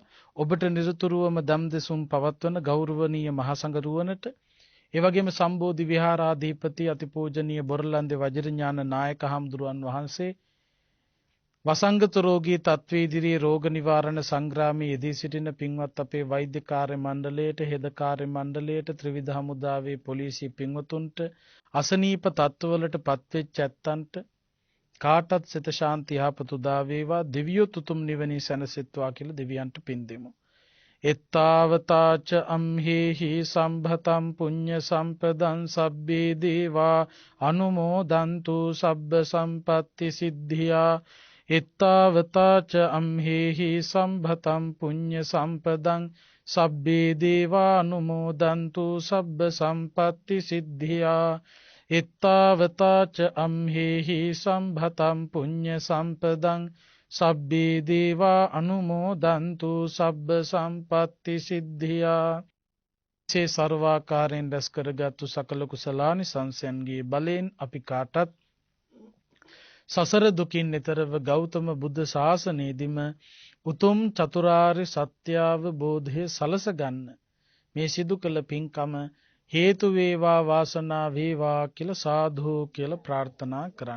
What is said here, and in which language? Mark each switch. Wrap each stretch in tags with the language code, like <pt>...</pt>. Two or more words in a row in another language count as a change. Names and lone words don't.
<si>ඔබට නිරතුරුවම දම් දෙසුම් පවත්වන ගෞරවනීය මහා සංඝරුවනට, ඒ වගේම සම්බෝධි විහාරාධිපති අතිපූජනීය බොරලන්දේ වජිරඥාන නායක හම්දුරුවන් වහන්සේ වසංගත රෝගී තත්ත්වයේ ඉදිරියේ රෝග නිවාරණ සංග්‍රාමයේ යෙදී සිටින පින්වත් අපේ වෛද්‍ය කාර්ය මණ්ඩලයට, හෙද කාර්ය මණ්ඩලයට, ත්‍රිවිධ හමුදාවේ පොලිසිය පින්වතුන්ට, අසනීප තත්ත්වවලට පත්වෙච්ච ඇත්තන්ට කාටත් සිත ශාන්ති යහපත උදා වේවා. දෙවියෝ තුතුම් නිවනින් සැනසෙත්වා කියලා දෙවියන්ට පින් දෙමු.</si> <pi>එත්තාවතාච අම්හෙහි සම්භතම් පුඤ්ඤ සම්පදං සබ්බේ දේවා අනුමෝදන්තු සබ්බ සම්පත්ති සිද්ධියා. එත්තාවතාච අම්හෙහි සම්භතම් පුඤ්ඤ සම්පදං සබ්බේ දේවා අනුමෝදන්තු සබ්බ සම්පත්ති සිද්ධියා. එත්තාවතාච අම්හෙහි සම්භතම් පුඤ්ඤ සම්පදං සබ්බේ දේවා අනුමෝදන්තු සබ්බ සම්පත්ති සිද්ධියා.</pi> <si>සේ සර්වාකාරයෙන් රැස් කරගත්තු සකල කුසලානි සංසයන්ගේ බලයෙන් අපි කාටත් සසර දුකින් නිතරව ගෞතම බුද්ධ ශාසනයේදීම උතුම් චතුරාර්ය සත්‍ය අවබෝධය සලස ගන්න මේ සිදු කළ පින්කම හේතු වේවා වාසනා වේවා කියලා සාදු කියලා ප්‍රාර්ථනා කරන්න.</si>